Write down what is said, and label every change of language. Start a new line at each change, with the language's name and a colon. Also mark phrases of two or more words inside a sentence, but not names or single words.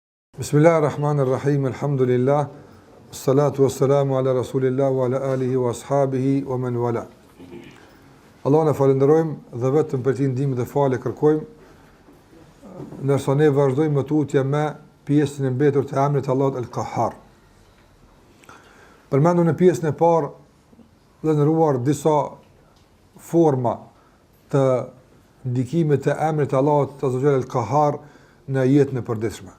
Arabic: بسم الله الرحمن الرحيم، الحمد لله، الصلاة والسلام على رسول الله وعلى آله وأصحابه ومن والى.
Albanian: Allah në falenderojmë dhe vetëm për ti ndihmë dhe falë kërkojmë, ndërsa ne vazhdojmë më tutje me pjesën e mbetur të emrit Allahut El-Qahhar. Përmendu në pjesën e parë dhe ndëruar disa forma të ndikimit të emrit Allahut Azza El-Qahhar në jetën e përditshme.